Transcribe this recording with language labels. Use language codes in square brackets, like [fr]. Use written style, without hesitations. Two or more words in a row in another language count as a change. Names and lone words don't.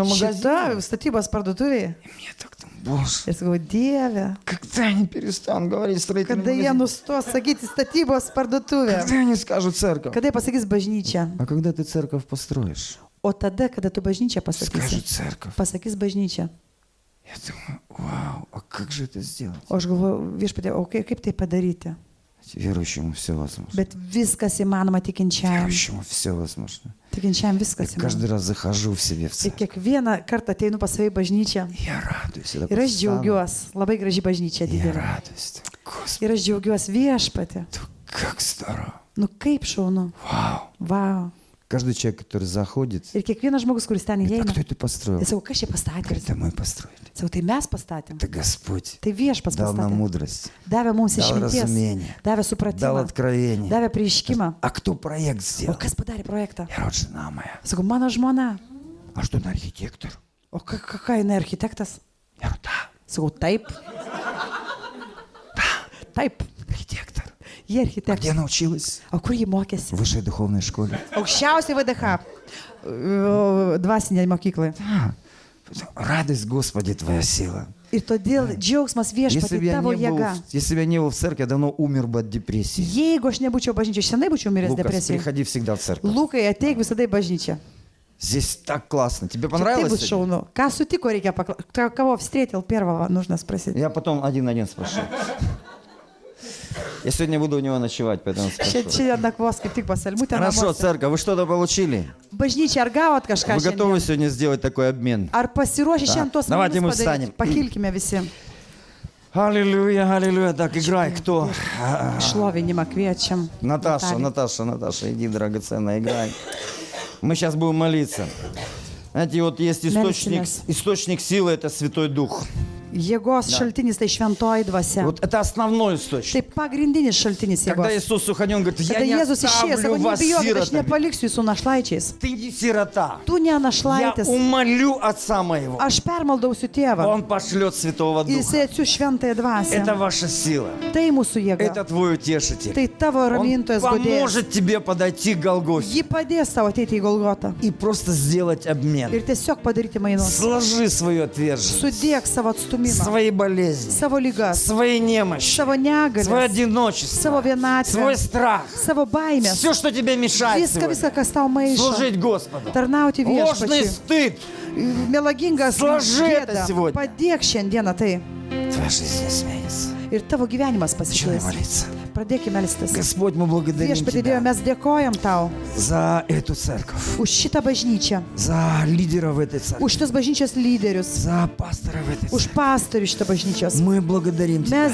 [lt] Šita [ru] магазине? [lt] statybos parduotuvėje. [ru] И мне так там, боже, [lt] Ir sakau, Dieve, [ru] когда они перестанут говорить строительный [lt] kada jie [ru] магазин? [lt] nustos sakyti statybos parduotuvė, [ru] Когда они скажут церковь? [lt] kada jie pasakys bažnyčia. [ru] А когда ты церковь построишь? [lt] O tada, kada tu bažnyčią [ru] Скажут [lt] pasakysi, [ru] церковь. [lt] pasakys bažnyčia. [ru] Я думаю, вау, а как же это сделать? [lt] O aš galvoju, viešpatie, o kaip tai padaryti? [ru] Верующему все возможно. [lt] Bet viskas įmanoma tikinčiajam. [ru] Верующему все возможно. [lt] Tikinčiajam viskas [ru] Я каждый [lt] įmanoma. [ru] раз захожу в себе в [lt] Ir [ru] церковь. [lt] kiekvieną kartą ateinu pas save į bažnyčią. [ru] Я радуюсь. Я [lt] Ir [ru] такой [lt] aš džiaugiuosi. Labai graži bažnyčia [ru] встану. Я [lt] didelė. [ru] радуюсь. Господи, [lt] Ir aš džiaugiuosi viešpatė. [ru] как здорово. [lt] Nu kaip šaunu. [ru] Вау. [lt] Vau. [ru] Каждый человек, который заходит, [lt] Ir kiekvienas žmogus, kuris ten [ru] говорит, а [lt] įeina. [ru] кто это построил? [lt] Ir sakau, kas čia pastatė? [ru] Говорит, это мы построили. [lt] Sakau, tai mes pastatėm. [ru] Это Господь [lt] Tai viešpats [ru] дал нам [lt] pastatė. [ru] мудрость, [lt] Davė mums [ru] дал [lt] išminties. [ru] разумение, [lt] Davė [ru] дал [lt] supratimą. [ru] откровение. [lt] Davė prieiškimą. [ru] А кто проект [lt] O [ru] сделал? [lt] kas padarė projektą? [ru] Я вот жена моя. [lt] Sakau, mano žmona. [ru] А что он архитектор? [lt] O ką jinai architektas? [ru] Я говорю, да. [lt] Sakau, taip. Taip, [ru] Архитектор. [lt] jie [ru] Где [lt] architektai. [ru] научилась? [lt] O kur jie mokėsi? [ru] В высшей духовной школе. [lt] Aukščiausiai VDH. Dvasinė mokyklai. [ru] Да. Радость, Господи, Твоя сила. [lt] Ir todėl džiaugsmas viešpatie tavo jėga. [ru] Если бы я не был в церкви, я давно умер бы от депрессии. [lt] Jeigu aš nebūčiau bažnyčioje, senai būčiau miręs [ru] Лукас, [lt] depresijai. [ru] приходи всегда в церковь. [lt] Lukai, ateik visada į bažnyčią. [ru] Здесь так классно. Тебе [lt] Čia taip [ru] понравилось? [lt] bus šaunu. Ką sutiko, reikia paklausyti. [ru] Kavo встретил первого, нужно спросить. Я потом один на один спрошу. Я сегодня буду у него ночевать, поэтому спрошу. [lt] Šiandien nakvos kaip tik pasalmutė. [ru] Хорошо, церковь, вы что-то получили? [lt] Bažnyčia, ar gavot kažką [ru] Вы готовы [lt] šiandien? [ru] сегодня сделать такой обмен? [lt] Ar pasiruošę šiandien tuos [ru] Давайте мы [lt] mainus padaryti? [ru] встанем. [lt] Pakilkime visi. [ru] Аллилуйя, аллилуйя. Так, играй, кто? [lt] Šlovinimą kviečiam. [ru] Наташа, [lt] Natalija. [ru] Наташа, иди, драгоценная, играй. Мы сейчас будем молиться. Знаете, вот есть [lt] Мельсимės. [ru] источник силы, это Святой Дух. [lt] Jėgos šaltinis tai šventoji dvasia. [ru] Вот это основной источник. [lt] Tai pagrindinis šaltinis [ru] Когда [lt] jėgos. [ru] Иисус уходил, Он говорит, я [lt] Kada [ru] не [lt] Jėzus išėjo, [ru] оставлю [lt] sako, [ru] вас [lt] nebijokit, aš [ru] сиротами. [lt] nepaliksiu jūsų našlaičiais. [ru] Ты не сирота. [lt] Tu ne [ru] Я [lt] našlaitis. [ru] умолю Отца Моего. [lt] Aš permaldausiu tėvą. [ru] Он пошлет Святого [lt] Jisai [ru] Духа. [lt] atsiųs šventąją dvasią. [ru] Это ваша сила. [lt] Tai mūsų jėga. [ru] Это твой утешитель. [lt] Tai tavo [ru] Он [lt] ramintojas godėjas. [ru] поможет тебе подойти к Голгофе [lt] Ji padės tau ateiti į Golgotą [ru] и просто сделать обмен. [lt] ir tiesiog padaryti mainus. [ru] Сложи свою отверженность, [lt] Sudėk savo atstumimą, [ru] свои болезни, [lt] savo lygas, [ru] свои немощи, [lt] savo [ru] свое [lt] negalės, [ru] одиночество, [lt] savo vienatvę, [ru] свой страх. [lt] savo baimės. [ru] Все, что тебе мешает [lt] Viską, [ru] сегодня. [lt] kas tau maišo. [ru] Служить Господу. [lt] Tarnauti [ru] Ложный [lt] viešpačiui. [ru] стыд. [lt] Melagingas [ru] Сложи это [lt] gėda. [ru] сегодня. [lt] Padėk šiandieną tai. [ru] Твоя жизнь изменится. [lt] Ir tavo gyvenimas [ru] Начинай [lt] pasikeis. [ru] молиться. [lt] Pradėkime melstis. [ru] Господь, мы благодарим [lt] Viešpatie [ru] Тебя [lt] Dieve, mes dėkojam tau [ru] за эту церковь, [lt] už šitą bažnyčią, [ru] за лидеров этой церкви, [lt] už šitos bažnyčios lyderius, [ru] за пасторов этой [lt] už [ru] церкви. [lt] pastorių šitą bažnyčios. [ru] Мы благодарим Тебя